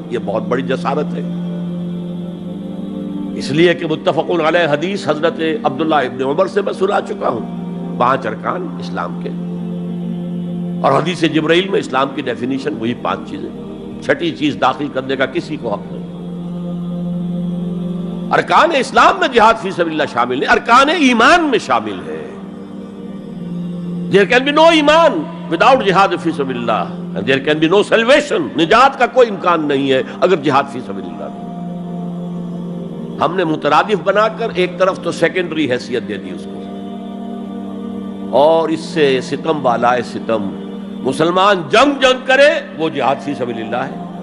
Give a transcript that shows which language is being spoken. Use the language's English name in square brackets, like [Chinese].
[Urdu] یہ بہت بڑی جسارت ہے، اس لیے کہ متفق علیہ حدیث حضرت عبداللہ ابن عمر سے میں سنا چکا ہوں 5 ارکان اسلام کے، اور حدیث جبرائیل میں اسلام کی ڈیفینیشن وہی 5 چیزیں، 6ٹھی چیز داخل کرنے کا کسی کو حق نہیں. ارکان اسلام میں جہاد فی سبیل اللہ شامل ہے، ارکان ایمان میں شامل ہے. [English] There can be no ایمان without جہاد فی سبیل اللہ، and there can be no salvation. [Urdu] نجات کا کوئی امکان نہیں ہے اگر جہاد فی سبیل اللہ نہیں. ہم نے مترادف بنا کر ایک طرف تو سیکنڈری حیثیت دے دی اس کو، اور اس سے ستم بالائے ستم مسلمان جنگ کرے وہ جہاد فی سبیل اللہ ہے.